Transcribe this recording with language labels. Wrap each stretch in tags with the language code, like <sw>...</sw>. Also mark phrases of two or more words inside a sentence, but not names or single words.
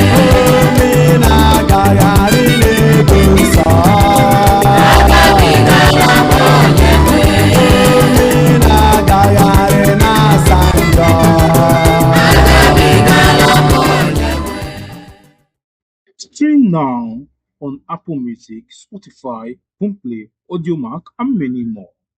<ig>Omi na-agagharị n'ebe nsọ. Agabiga m onye nwe. Omi na-agagharị na Zion. Agabiga m onye nwe.</ig> <en>Stream now on Apple Music, Spotify, Boomplay, Audiomack, and many more.</en>